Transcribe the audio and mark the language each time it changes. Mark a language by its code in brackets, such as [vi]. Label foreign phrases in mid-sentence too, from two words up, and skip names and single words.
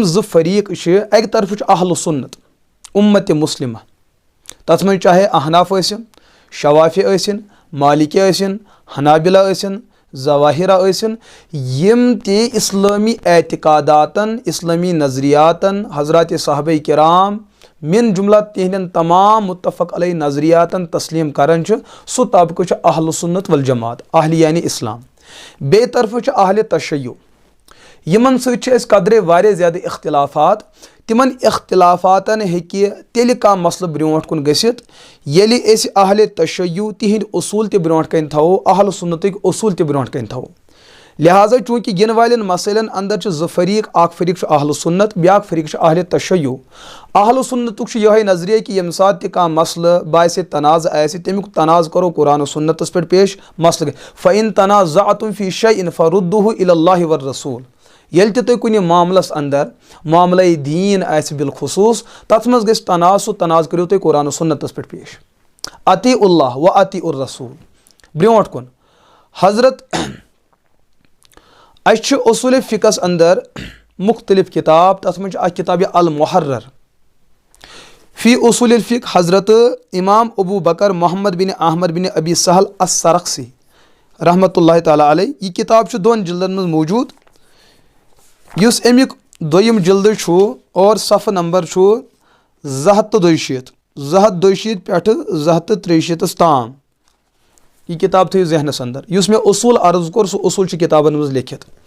[ks] زٕ فریٖق چھِ اکہِ طرفہٕ چھُ اہل سُنت اُمتِ مُسلمہ تتھ منٛز چاہے احناف ٲسِن شوافی ٲسِن مالکی ٲسِن حنابلہ ٲسِن ظواہرہ ٲسِن یِم تہِ اسلٲمی اعتقاداتن اسلٲمی نظریاتن حضرات صحابہ کرام من جملہ تِہنٛدٮ۪ن تمام متفق علیہ نظریاتن تسلیٖم کران چھِ سُہ طبقہٕ چھُ اہل سُنت والجماعت اہلِ یعنی اسلام بیٚیہِ طرفہٕ چھُ اہلِ تشیع یِمن سۭتۍ چھِ أسۍ قدرے واریاہ زیادٕ اختلافات تِمن اختلافاتن ہیٚکہِ تیٚلہِ کانٛہہ مسلہٕ برونٛٹھ کُن گٔژھِتھ ییٚلہِ أسۍ اہلِ تشیع تِہنٛدۍ اصوٗل تہِ برونٛٹھ کَنۍ تھاوو اہل سُنتٕکۍ اصوٗل تہِ برونٛٹھ کَنۍ تھاوو لہٰذا چوٗنٛکہِ یِنہٕ والٮ۪ن مسٲیلن انٛدر چھِ زٕ فریٖق اکھ فریٖق چھُ اہل سُنت بیاکھ فریٖق چھُ اہلِ تشیع اہل سُنتُک چھُ یِہوے نظریہ کہِ ییٚمہِ ساتہٕ تہِ کانٛہہ مسلہٕ باسہِ تنازٕ آسہِ تمیُک تنازٕ کرو قرآن و سُنتس پٮ۪ٹھ پیش مسلہٕ [ar] فإن تنازعتم فی شیء فردوه إلى الله والرسول [ks] ییٚلہِ تہِ تُہۍ کُنہِ معاملس انٛدر معاملے دیٖن آسہِ بالخصوٗص تتھ منٛز گژھِ تناز سُہ تناز کٔرِو تُہۍ قرآن و سُنتس پٮ۪ٹھ پیش [ar] اطیع اللہ و اطیع الرسول [ks] برونٛٹھ کُن حضرت اسہِ چھُ اصوٗلِ فِقس انٛدر مختلف کِتاب تتھ منٛز چھِ اکھ کِتاب یہِ المحرر فی اصوٗلِ الفِق حضرت امام ابوٗ بکر محمد بن احمد بن ابی سہل السرخسی [ar] رحمتہ اللہ تعالیٰ علیہ [ks] یہِ کِتاب چھُ دۄن جلدن منٛز موٗجوٗد یُس امیُک دوٚیِم جلدٕ چھُ اور صفہٕ نمبر چھُ 242 پٮ۪ٹھٕ 243 تام یہِ کِتاب تھٲیِو ذہنس انٛدر یُس مےٚ اصوٗل عرض کوٚر سُہ اصوٗل چھُ کِتابن منٛز لیکھِتھ